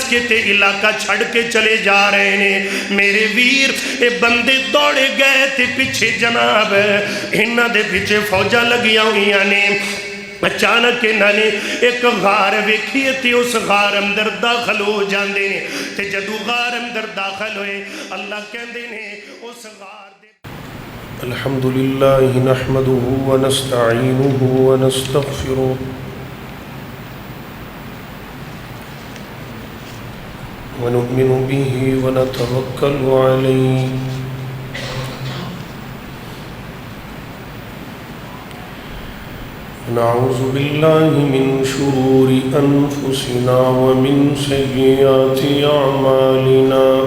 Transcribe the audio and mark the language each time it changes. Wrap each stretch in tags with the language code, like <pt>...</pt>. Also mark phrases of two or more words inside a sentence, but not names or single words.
<pa>کے تے علاقہ چھڑ کے چلے جا رہے ہیں میرے ویر اے بندے دوڑے گئے تے پیچھے جناب انہاں دے پیچھے فوجاں لگیاں ہوئیاں نے اچانک انہاں نے ایک غار ویکھی تے اس غار اندر داخل ہو جاندے نے تے جدو غار اندر داخل ہوئے اللہ کہندے نے اس غار دے</pa> <ar>الحمد لله نحمده ونستعينه ونستغفره ونؤمن به ونتوكل عليه ونعوذ بالله من شرور أنفسنا ومن سيئات أعمالنا</ar>